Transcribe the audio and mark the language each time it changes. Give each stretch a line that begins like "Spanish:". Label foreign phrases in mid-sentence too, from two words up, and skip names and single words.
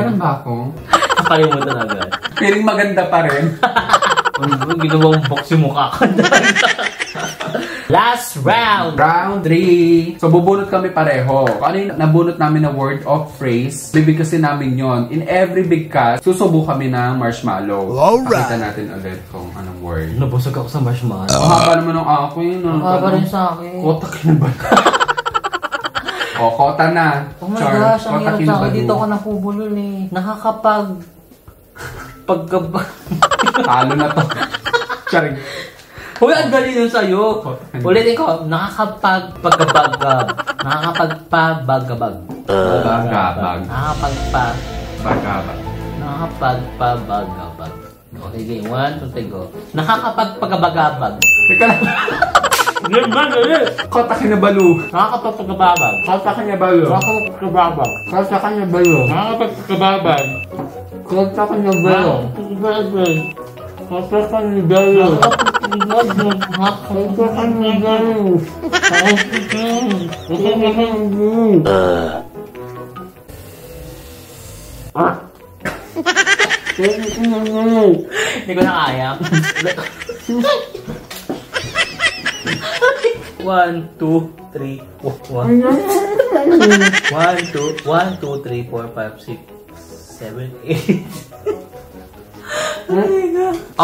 Filipino: Meron ba akong? Nakalimutan agad. Feeling maganda pa rin. Ginawang box yung mukha ko.
English: Last round!
Filipino: Round 3. So, bubunot kami pareho. Kung ano yung nabunot namin na
English: word of phrase,
Filipino: bibigkasin namin yon.
English: In every big cast,
Filipino: susubo kami ng marshmallow. Alright. Pakita natin ulit kung anong word. Nabusog ako sa marshmallow. Ang haba naman ng akin. Ang haba rin sa akin. Kota kinabalu. O, kota na.
English: Oh my gosh,
Filipino: ang hirap sa akin. Dito ako napubulol eh. Talo na to. Charing. Uy, ang dali nun sa'yo. Ulitin ko, nakakapagpagabagab. Nakakapagpabagabag. Bagabag. Nakakapagpabagabag.
English: Okay, game 1, 2, 3, go.
Filipino: Nakakapagpagabagabag. Teka lang. Kota kinabalu. Nakakapagpagabagab. Kota kinabalu. Nakakapagpagabagab. Kota kinabalu. Nakakapagpagabagab. Kota kinabalu. Kota kinabalu. Hindi ko na kaya. 1, 2, 3, 4. 1, 2, 3, 4, 5, 6, 7, 8.